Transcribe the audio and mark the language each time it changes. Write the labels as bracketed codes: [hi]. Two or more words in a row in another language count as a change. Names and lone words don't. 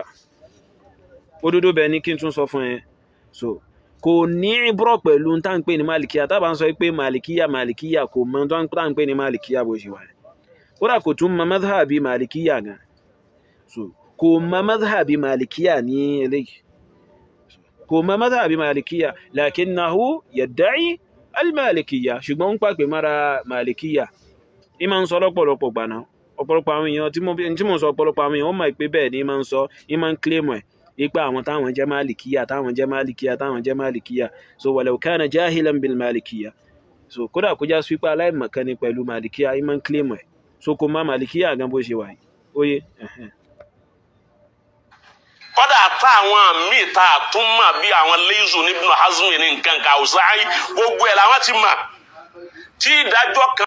[yo] Òdodo bẹ́ẹ̀ ni kí n tún sọ fún ẹ. So kò ní ìbúrọ̀ pẹ̀lú tá ń pè ní Malikiyya. Tá bá ń sọ pé Malikiyya kò mọ̀ tó ń pè ní Malikiyya bó ṣe wà. Kódà kò tún mọ̀ madhhabi Malikiyya gan. So kò mọ̀ madhhabi Malikiyya ní eléyìí. Kò mọ̀ madhhabi Malikiyya, [ar] لكنه يدعي المالكية, [yo] ṣùgbọ́n ń pàpè mara Malikiyya. Ìmọ̀ ń sọ lọ́pọ̀lọpọ̀ gbà náà. Ọ̀pọ̀lọpọ̀ àwọn èèyàn tí mo sọ ọ̀pọ̀lọpọ̀ àwọn èèyàn ó mọ̀ pé bẹ́ẹ̀ ni ìmọ̀ ń sọ, ìmọ̀ ń claim ẹ̀ ipa àwọn táwọn jẹ́ Malikiyya, so [ar] ولو كان جاهلا بالمالكية. [yo] So kódà kó já sí pé aláìmọ̀kan ni pẹ̀lú Malikiyya, ìmọ̀ ń claim ẹ̀. So kò mọ̀ Malikiyya gan bó ṣe wà yìí. Oye. Kódà táwọn míì tá a tún mọ̀ bí àwọn Laysu ní Ibn Hazm ní nǹkan kan Awza'i gbogbo ẹ̀ làwọn ti mọ̀ tí ìdájọ́ kan.